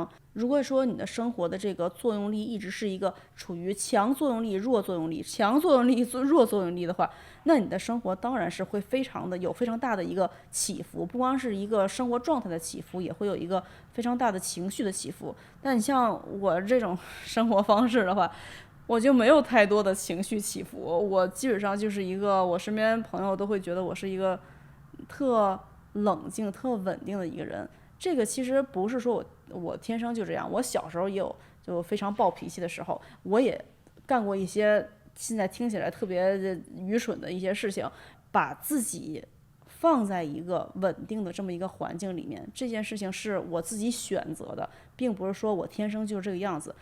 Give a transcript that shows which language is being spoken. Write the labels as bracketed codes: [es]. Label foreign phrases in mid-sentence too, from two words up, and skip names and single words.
[zh] 如果說你的生活的这個作用力一直是一個處於強作用力、弱作用力、強作用力、弱作用力的話，那你的生活當然是會有非常大的一個起伏，不光是一個生活狀態的起伏，也會有一個非常大的情緒的起伏。但你像我這種生活方式的話，我就沒有太多的情緒起伏，我基本上就是一個，我身邊朋友都會覺得我是一個特冷靜、特穩定的一個人。這個其實不是說我天生就這樣，我小時候也有就非常暴脾氣的時候，我也幹過一些現在聽起來特別愚蠢的一些事情，把自己放在一個穩定的這麼一個環境裡面，這件事情是我自己選擇的，並不是說我天生就是這個樣子。